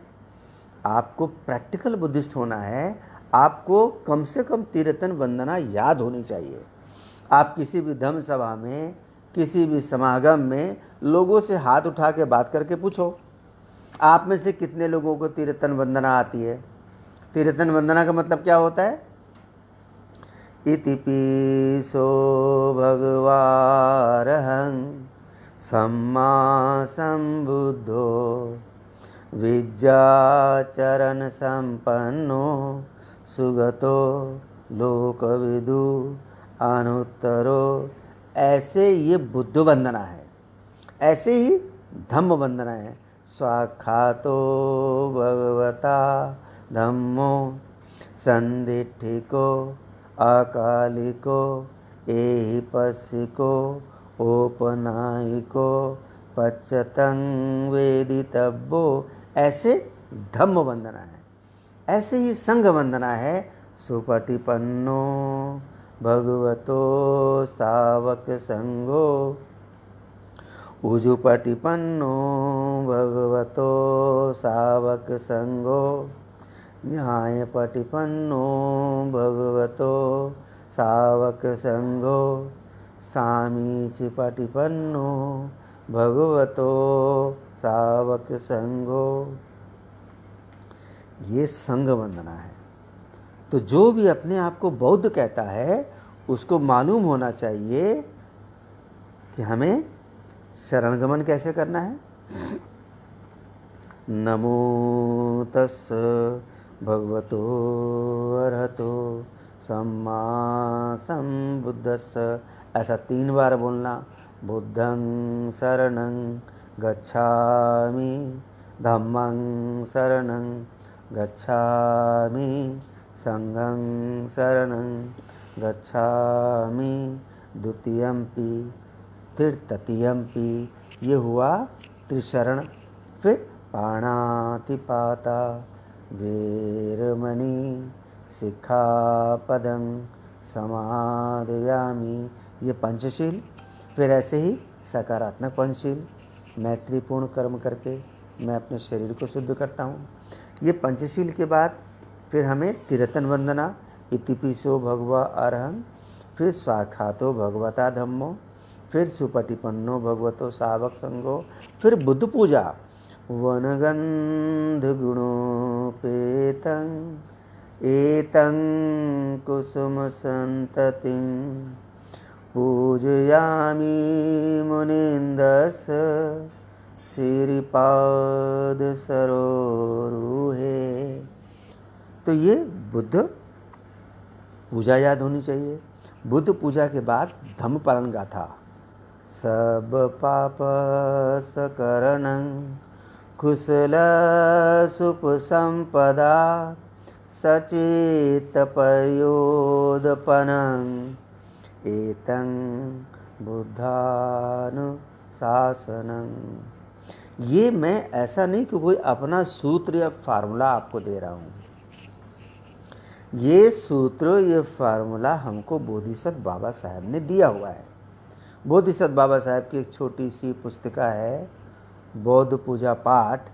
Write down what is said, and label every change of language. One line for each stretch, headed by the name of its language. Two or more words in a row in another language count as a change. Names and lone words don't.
Hindi: आपको प्रैक्टिकल बुद्धिस्ट होना है। आपको कम से कम तिरतन वंदना याद होनी चाहिए। आप किसी भी धम्म सभा में, किसी भी समागम में लोगों से हाथ उठा के बात करके पूछो, आप में से कितने लोगों को तिरतन वंदना आती है? तिरतन वंदना का मतलब क्या होता है?
Pali: इतिपिसो भगवारहं सम्मा संबुद्धो विद्याचरण संपन्नो सुगतो लोकविदु अनुत्तरो।
Hindi: ऐसे ये बुद्ध वंदना है। ऐसे ही धम्म वंदना है।
Pali: स्वाख्यातो भगवता धम्मो संदिठिको अकालिको एहिपस्सिको औपनायिको पच्चतं वेदितव्यो।
Hindi: ऐसे धम्म वंदना है। ऐसे ही संघ वंदना है।
Pali: सुपटिपन्नो भगवतो सावक संघो उजुपटिपन्नो भगवतो सावक संघो न्यायपटिपन्नो भगवतो सावक संघो सामीचिपटिपन्नो भगवतो सावक संघो।
Hindi: ये संघ वंदना है। तो जो भी अपने आप को बौद्ध कहता है उसको मालूम होना चाहिए कि हमें शरणगमन कैसे करना है।
Pali: नमो तस् भगवतो अरहतो सम्मा संबुद्धस्स,
Hindi: ऐसा 3 बार बोलना।
Pali: बुद्धं शरणं गच्छामि, धम्मं शरणं गच्छामि, संघं शरणं गच्छामि, द्वितीयंपि तृतीयंपि।
Hindi: ये हुआ त्रिशरण। फिर
Pali: पाणातिपाता वेरमणि सिक्खापदं समादयामि,
Hindi: ये पंचशील। फिर ऐसे ही सकारात्मक पंचशील, मैत्रीपूर्ण कर्म करके मैं अपने शरीर को शुद्ध करता हूँ। ये पंचशील के बाद फिर हमें तिरतन वंदना,
Pali: इतिपिसो भगवा अरहं, फिर स्वाख्यातो भगवता धम्मो, फिर सुपटिपन्नो भगवतो सावक संगो,
Hindi: फिर बुद्ध पूजा।
Pali: वनगंध गुणोपेतं एतं कुसुम संततिं पूजयामि मुनिन्दस श्रीपाद सरोरुहे।
Hindi: तो ये बुद्ध पूजा याद होनी चाहिए। बुद्ध पूजा के बाद धम्म पालन गाथा।
Pali: सब पाप सकरणं कुशल सुप संपदा सचित पर्योदपनं एतं बुद्धानुशासनं।
Hindi: ये मैं ऐसा नहीं कि कोई अपना सूत्र या फार्मूला आपको दे रहा हूँ। ये सूत्र, ये फार्मूला हमको बोधिसत्व बाबा साहब ने दिया हुआ है। बोधिसत्व बाबा साहब की एक छोटी सी पुस्तिका है बौद्ध पूजा पाठ।